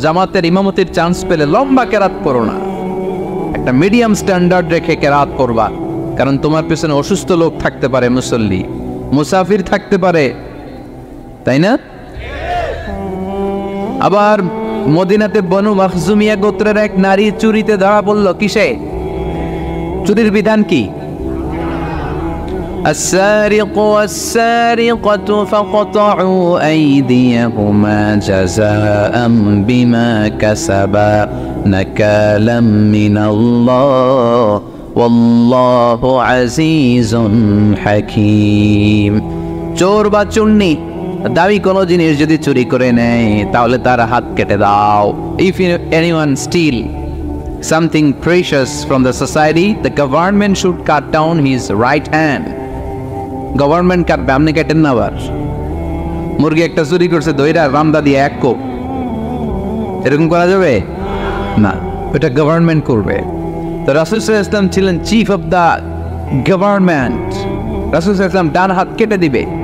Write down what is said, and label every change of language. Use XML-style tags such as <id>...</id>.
<bn>জামাতের ইমামতির চান্স পেলে লম্বা কেরাত করো না, একটা মিডিয়াম স্ট্যান্ডার্ড রেখে কেরাত করবা, কারণ তোমার পেছনে অসুস্থ লোক থাকতে পারে, মুসল্লি, মুসাফির থাকতে পারে, তাই না? আবার মদিনাতে বনু মাখজুমিয়া গোত্রের এক নারী চুরিতে ধরা পড়ল। কিসে? চুরির বিধান কি?</bn> <ar>السارق والسارقة فاقطعوا أيديهما جزاء بما كسبا نكالا من الله والله عزيز حكيم।</ar> <bn>চোর বা চুন্নি দাবি কোনো জিনিস যদি চুরি করে নেয় তাহলে তার হাত কেটে দাও।</bn> <en>If anyone steal something precious from the society, the government should cut down his right hand.</en> <bn>Government কাটবে, আপনি কেটেন না। আবার মুরগি একটা চুরি করছে, দইরা রামদা দিয়ে এক কোপ, এরকম করা যাবে না, এটা গভর্নমেন্ট করবে। তো রাসূল সাল্লাল্লাহু আলাইহি ওয়াসাল্লাম ছিলেন চিফ অফ দা গভর্নমেন্ট, রাসূল সাল্লাল্লাহু আলাইহি ওয়াসাল্লাম ডান হাত কেটে দিবে।</bn>